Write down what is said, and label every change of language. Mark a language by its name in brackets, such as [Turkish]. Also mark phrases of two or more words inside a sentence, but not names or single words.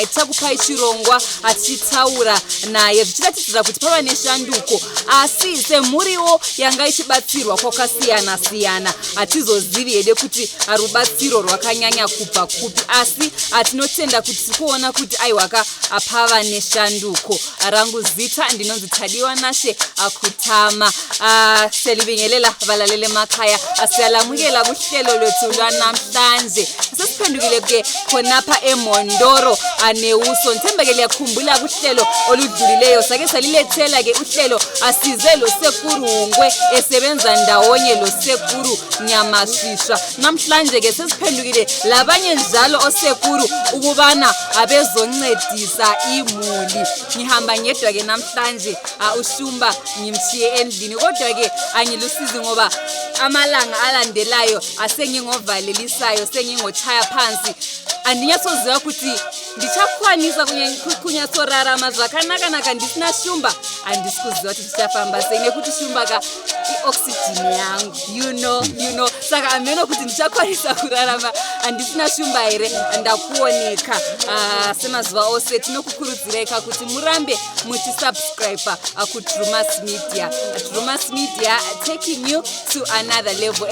[Shona] Takupai chirongwa tichitaura naye zvichiratidzira kuti pava neshanduko, asi semhuriwo yanga ichibatsirwa kwakasiyana siyana hatizozivi hede kuti rubatsiro rwakanyanya kubva kupi, asi tinotenda kuti tikuona kuti aiwaka pava neshanduko. Rangu zita ndinonzi Tadiwa Nashe Kutama. [North Ndebele] Selibingelela valalele makaya siyalamukela kuhlelo lwethu lwanamhlanje. Sesiphendukile ke khonapha eMhondoro Neuso. Ndithembeke liyakhumbula kuhlelo oludlulileyo sake salilethela ke uhlelo asize lo sekuru Hungwe esebenza ndawonye lo sekuru Nyamasvisva. Namhlanje ke sesiphendukile labanye njalo osekuru ukubana abezoncedisa imuli. Ngihamba ngedwa ke namhlanje ushumba ngimshiye endlini, kodwa ke angilusizi ngoba amalanga alandelayo asengingovalelisayo sengingochaya phansi. [Shona] Andinyasoziva ukuthi ndichakhwanisa kunyatsorarama zvakanaka ndisina shumba. Andisikuziva kuti ndichafamba sei nekuti shumba ioxygen yangu [English] you know [Shona] saka ameno kuti ndichakhwanisa kurarama andisina shumba here. Ndakuoneka semazuva ose. Tinokukurudzirai kuti murambe muchisubscribe kuDrewmas media. [English] Drewmas media taking you to another level.